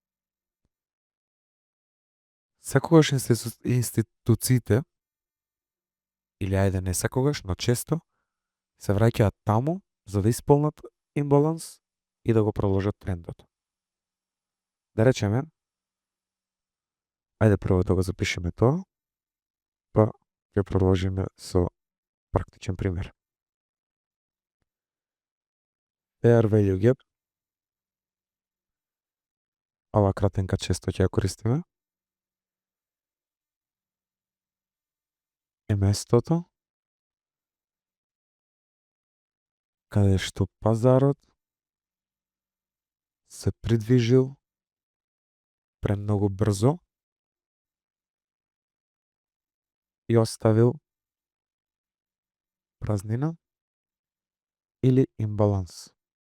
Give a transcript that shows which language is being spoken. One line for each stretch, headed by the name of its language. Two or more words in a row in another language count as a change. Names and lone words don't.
Macedonian: Секогаш институциите, или ајде не секогаш, но често, се враќаат таму за да исполнат имбаланс и да го продолжат трендот. Да речеме, ајде прво да го запишеме тоа, па ќе продолжиме со практичен пример.
English: Fair value gap.
Macedonian: Ова кратенка често ќе ја користиме. Е местото каде што пазарот се придвижил премногу брзо и оставил празнина или имбаланс.